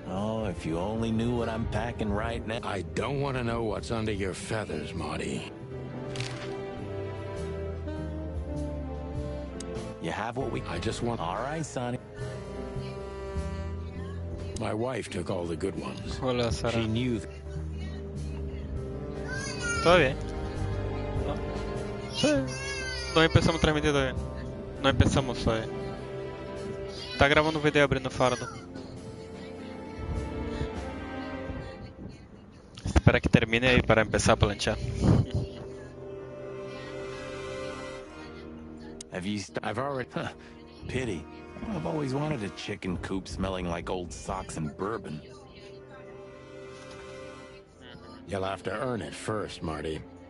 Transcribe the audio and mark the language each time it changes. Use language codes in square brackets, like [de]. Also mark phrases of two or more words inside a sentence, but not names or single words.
[en] Oh, if you only knew what I'm packing right now. I don't want to know what's under your feathers, Marty. You have what we... I just want... All right, Sonny. My wife took all the good ones. [es] Hola, Sara. [en] She knew... [es] ¿Todo bien? ¿No? Sí. No empezamos a transmitir todavía. No empezamos todavía. [pt] Tá gravando o vídeo abrindo o fardo. [es] Espera que termine aí para empezar a planchar. [en] Have you... I've already... Huh. Pity. I've always wanted a chicken coop smelling like old socks and bourbon. You'll have to earn it first, Marty.